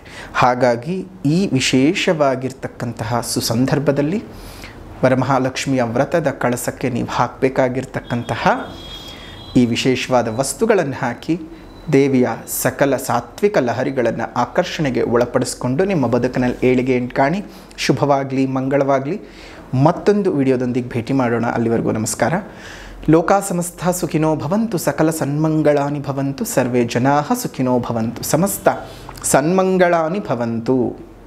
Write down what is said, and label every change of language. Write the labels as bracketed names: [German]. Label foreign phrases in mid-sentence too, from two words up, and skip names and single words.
[Kannada] ಹಾಗಾಗಿ ಈ ವಿಶೇಷವಾಗಿರ್ತಕ್ಕಂತಹ ಸುಸಂದರ್ಭದಲ್ಲಿ ವರಮಹಾಲಕ್ಷ್ಮಿಯ ವ್ರತದ ಕಳಸಕ್ಕೆ ನೀವು ಹಾಕಬೇಕಾಗಿರ್ತಕ್ಕಂತಹ ಈ ವಿಶೇಷವಾದ ವಸ್ತುಗಳನ್ನು ಹಾಕಿ ದೇವಿಯ ಸಕಲ ಸಾತ್ವಿಕ ಲಹರಿಗಳನ್ನು ಆಕರ್ಷಣೆಗೆ ಒಳಪಡಿಸಿಕೊಂಡು ನಿಮ್ಮ ಬದುಕಿನಲ್ಲಿ ಏಳಿಗೆಯನ್ನು ಕಾಣಿ. ಶುಭವಾಗಲಿ, ಮಂಗಳವಾಗಲಿ. ಮತ್ತೊಂದು ವಿಡಿಯೋದೊಂದಿಗೆ ಭೇಟಿ ಮಾಡೋಣ. ಅಲ್ಲಿವರೆಗೂ ನಮಸ್ಕಾರ. [Sanskrit] ಲೋಕಾ ಸಮಸ್ತ ಸುಖಿನೋ ಭವಂತು, ಸಕಲ ಸನ್ಮಂಗಳಾನಿ ಭವಂತು, ಸರ್ವೇ ಜನಾಃ ಸುಖಿನೋ ಭವಂತು, ಸಮಸ್ತ ಸನ್ಮಂಗಳಾನಿ ಭವಂತು.